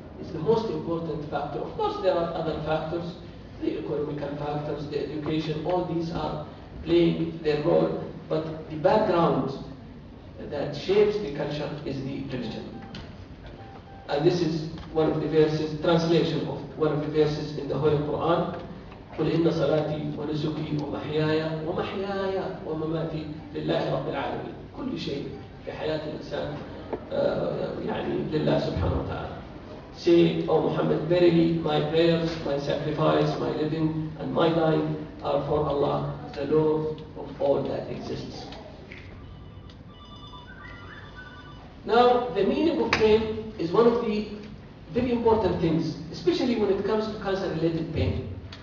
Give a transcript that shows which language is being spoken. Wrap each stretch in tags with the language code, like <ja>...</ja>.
<en>It's the most important factor. Of course, there are other factors, the economical factors, the education, all these are playing their role, but the background that shapes the culture is the religion. And this is one of the verses, translation of one of the verses in the Holy Quran.</en> <ar>قل إن صلاتي ونسكي ومحياي ومماتي لله رب العالمين. كل شيء في حياة الإنسان يعني لله سبحانه وتعالى.</ar> <en>Say, O Muhammad, verily my prayers, my sacrifice, my living, and my dying are for Allah, the Lord of all that exists. Now, the meaning of pain is one of the very important things, especially when it comes to cancer-related pain.</en>